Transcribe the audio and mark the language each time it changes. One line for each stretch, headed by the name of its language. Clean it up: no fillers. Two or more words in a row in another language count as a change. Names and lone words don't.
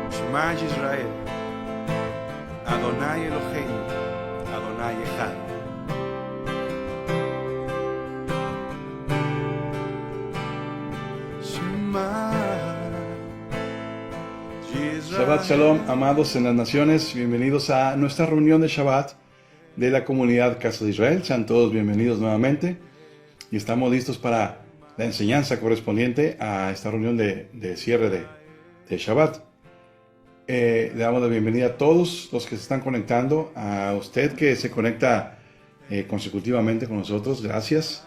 Hebrew: שמע ישראל, אדוני אלוהינו, אדוני אחד. שמע ישראל. שבת שלום,
Spanish: amados en las naciones, bienvenidos a nuestra reunión de Shabbat de la comunidad Casa de Israel. Sean todos bienvenidos nuevamente y estamos listos para la enseñanza correspondiente a esta reunión de cierre de Shabbat. Le damos la bienvenida a todos los que se están conectando, a usted que se conecta consecutivamente con nosotros, gracias.